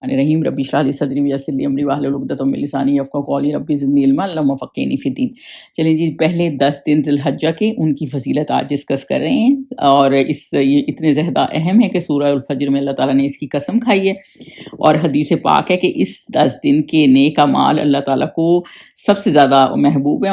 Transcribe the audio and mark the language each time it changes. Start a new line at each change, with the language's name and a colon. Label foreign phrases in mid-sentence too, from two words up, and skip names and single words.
Arabic: رحيم ربي اشرح لي صدري ويسر لي أمري واحلل عقدة من لساني يفقهوا قولي ربي زدني علما اللهم فقهني في الدين.
Urdu: چلیے جی، پہلے 10 دن ذی الحجہ کے ان کی فضیلت آج ڈسکس کر رہے ہیں، اور یہ اتنے زیادہ اہم ہے کہ سورہ الفجر میں اللہ تعالیٰ نے اس کی قسم کھائی ہے، اور حدیث پاک ہے کہ اس 10 دن کے نیک اعمال اللہ تعالیٰ کو سب سے زیادہ محبوب ہے.